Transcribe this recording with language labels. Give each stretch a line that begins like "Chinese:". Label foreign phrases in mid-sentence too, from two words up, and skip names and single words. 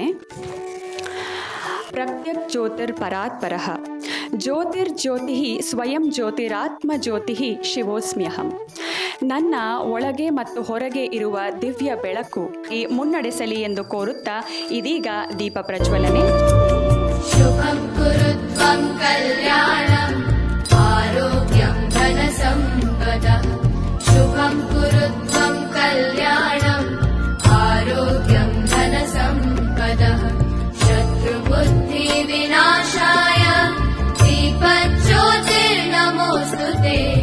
Sanskrit: ಪ್ರತ್ಯಕ್ ಜ್ಯೋತಿರ್ ಪರಾತ್ಪರಃ ಜ್ಯೋತಿರ್ಜ್ಯೋತಿ ಸ್ವಯಂ ಜ್ಯೋತಿರಾತ್ಮ ಜ್ಯೋತಿ ಶಿವೋಸ್ಮ್ಯಹಂ.
Kannada: ನನ್ನ ಒಳಗೆ ಮತ್ತು ಹೊರಗೆ ಇರುವ ದಿವ್ಯ ಬೆಳಕು ಈ ಮುನ್ನಡೆಸಲಿ ಎಂದು ಕೋರುತ್ತಾ ಇದೀಗ ದೀಪ ಪ್ರಜ್ವಲನೆ.
Sanskrit: ಶುಭಂ ಕುರುತ್ವಂ ಕಲ್ಯಾಣಂ ಆರೋಗ್ಯಂ ಧನ ಸಂಪದಃ. ಶುಭಂ ಕುರುತ್ವಂ ಕಲ್ಯಾಣಂ ಆರೋಗ್ಯಂ ಧನ ಸಂಪದಃ. ಶತ್ರುಬುದ್ಧಿ ವಿನಾಶಾಯ दीपज्योतिर्नमोस्तुते.